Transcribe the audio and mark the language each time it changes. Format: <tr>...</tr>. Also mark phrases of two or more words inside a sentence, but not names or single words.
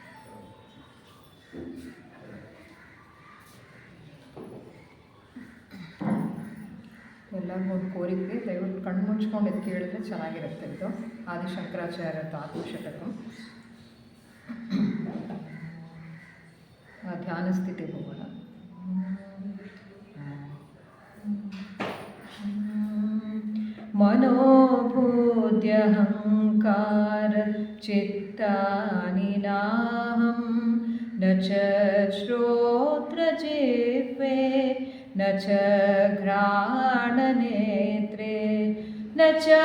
<kn>ಎಲ್ಲರಿಗೂ ಒಂದು ಕೋರಿಕೆ, ದಯವಿಟ್ಟು ಕಣ್ಣು ಮುಚ್ಕೊಂಡು ಇದು ಕೇಳಿದ್ರೆ ಚೆನ್ನಾಗಿರುತ್ತೆ. ಇದು ಆದಿಶಂಕರಾಚಾರ್ಯದ ಆತ್ಮಶತಕ. ಧ್ಯಾನ ಸ್ಥಿತಿಗೆ ಹೋಗೋಣ.</kn> <sa>मनोबुद्ध्यहंकार चित्तानि नाहं न च श्रोत्रजिह्वे न च घ्राणनेत्रे न च</sa>